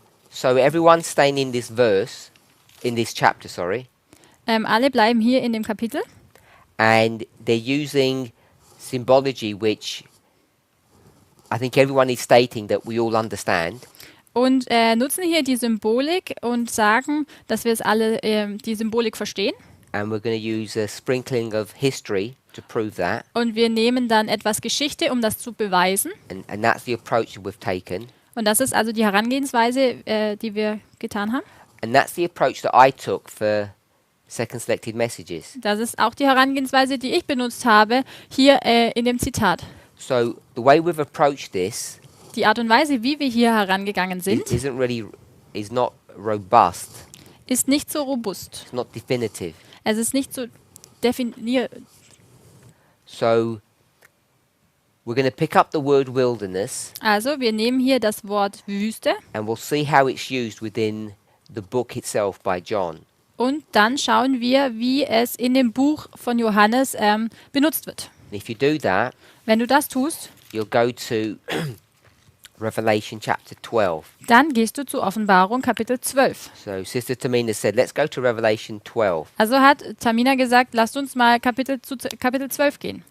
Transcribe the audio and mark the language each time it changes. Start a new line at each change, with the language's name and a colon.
English: So everyone's staying in this verse, in this chapter, sorry,
German: Alle bleiben hier in dem Kapitel
English: and they're using symbology which I think everyone is stating that we all understand.
German: und nutzen hier die Symbolik und sagen, dass wir es alle die Symbolik verstehen.
English: And we're going to use a sprinkling of history to prove that.
German: Und wir nehmen dann etwas Geschichte, um das zu beweisen.
English: And that's the approach that we've taken.
German: Und das ist also die Herangehensweise, die wir getan haben.
English: And that's the approach that I took for second selected messages.
German: Das ist auch die Herangehensweise, die ich benutzt habe, hier in dem Zitat.
English: So the way we've approached this
German: Die Art und Weise, wie wir hier herangegangen sind,
English: is not robust.
German: ist nicht so robust.
English: It's not definitive.
German: Es ist nicht so definiert.
English: So we're going to pick up the word wilderness
German: Also, wir nehmen hier das Wort Wüste
English: and we'll see how it's used within the book itself by John.
German: und dann schauen wir, wie es in dem Buch von Johannes benutzt wird.
English: And if you do that,
German: Wenn du das tust,
English: you'll go to Revelation chapter 12.
German: dann gehst du zur Offenbarung Kapitel 12.
English: So Sister Tamina said, let's go to Revelation 12.
German: Also hat Tamina gesagt, lasst uns mal zu Kapitel 12 gehen.